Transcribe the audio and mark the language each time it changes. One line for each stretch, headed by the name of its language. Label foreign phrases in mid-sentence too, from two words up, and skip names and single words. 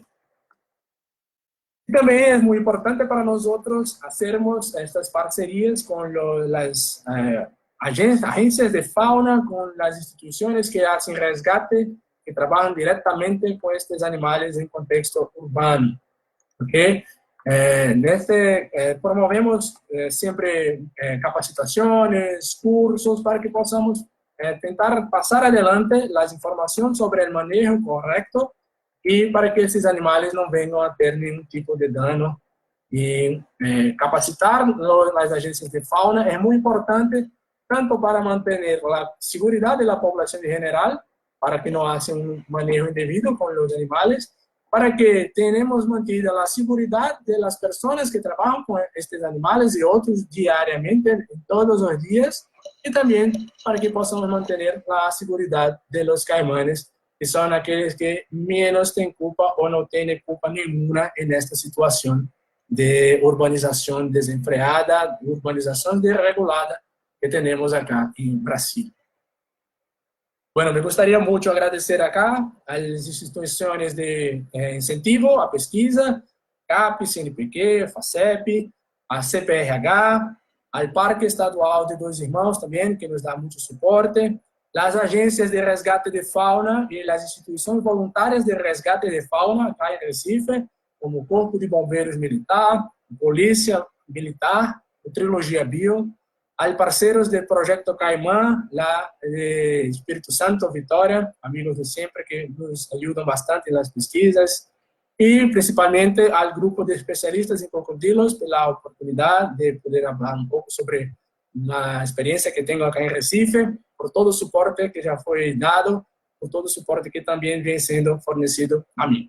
Spanish: También es muy importante para nosotros hacernos estas parcerías con las agencias de fauna, con las instituciones que hacen resgate, que trabajan directamente con estos animales en contexto urbano. ¿Okay? Promovemos siempre capacitaciones, cursos, para que podamos tentar pasar adelante las informaciones sobre el manejo correcto y para que
Portuguese: esses animales não venham a ter nenhum tipo de dano. E capacitar as agências de fauna é muito importante, tanto para manter a segurança da população em geral, para que não haja um manejo indevido com os animais, para que tenhamos mantida a segurança das pessoas que trabalham com estes animais e outros diariamente, todos os dias, e também para que possamos manter a segurança dos caimanes,
Spanish: que son aquellos que menos tienen culpa o no tienen culpa ninguna en esta situación de urbanización desenfreada, de urbanización desregulada que tenemos acá en Brasil. Bueno, me gustaría mucho agradecer acá a las instituciones de incentivo a pesquisa, CAP, CNPq, FACEP, a CPRH, al Parque Estadual de Dois Irmãos también, que nos da mucho soporte, las agencias de resgate de fauna y las instituciones voluntarias de resgate de fauna acá en Recife, como Corpo de Bombeiros Militar, Polícia Militar, Trilogia Bio, hay parceiros del Proyecto Caimán, la de Espíritu Santo, Vitória, amigos de siempre que nos ayudan bastante en las pesquisas, y principalmente al grupo de especialistas en cocodrilos por la oportunidad de poder hablar un poco sobre la experiencia que tengo acá en Recife, por todo el soporte que ya fue dado, por todo el soporte que también viene siendo fornecido a mí.